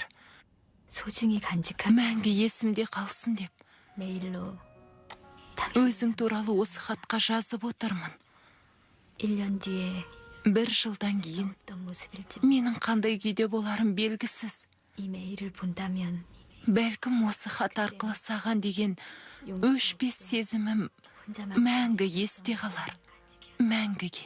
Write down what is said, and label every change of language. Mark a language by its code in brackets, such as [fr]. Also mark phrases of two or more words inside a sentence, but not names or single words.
[ko] 소중히 간직한 [kk] мәңгі есімде қалсын деп. [ko] 메일로 [kk] Өзің туралы осы хатқа жазып отырмын. [ko] 1년 뒤에 [kk] Бір жылдан кейін [ko] 어떤 모습일지 [kk] менің қандай күйде боларым белгісіз. [ko] 이 메일을 본다면 [kk] Бәлкім осы хат арқылы саған деген өшпес сезімім [ko] 혼자만 [kk] мәңгі есте қалар. Мәңгіге.